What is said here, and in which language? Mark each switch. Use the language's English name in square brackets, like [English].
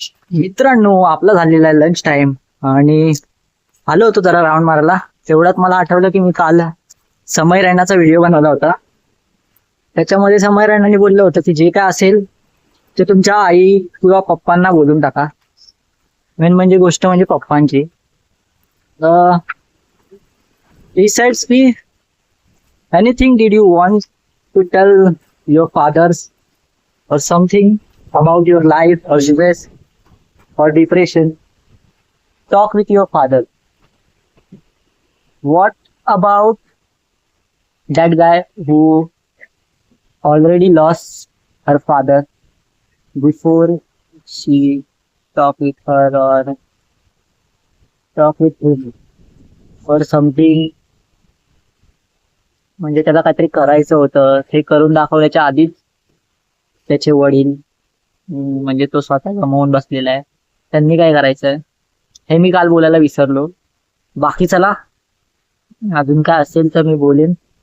[Marathi] मित्रांनो, आपला झालेला आहे लंच टाइम आणि आलो होतो जरा राऊंड मारायला. तेवढ्यात मला आठवलं की मी काल समय रैनाचा व्हिडिओ बनवला होता. त्याच्यामध्ये समय रैनाने बोललं होतं की जे काय असेल ते तुमच्या आई किंवा पप्पांना बोलून टाका. मेन म्हणजे गोष्ट म्हणजे पप्पांची. [English] Besides me, anything did you want to tell your fathers or something about your life or stress or depression? Talk with your father. What about that guy who already lost her father before she talk with her or talk with him or something? [Marathi] म्हणजे त्याला काहीतरी करायचं होतं, ते करून दाखवल्याच्या आधीच त्याचे वडील म्हणजे तो स्वतः गमावून बसलेला आहे. त्यांनी काय करायचं हे मी काल बोलायला विसरलो. बाकी चला, अजून काय असेल तर मी बोलेन.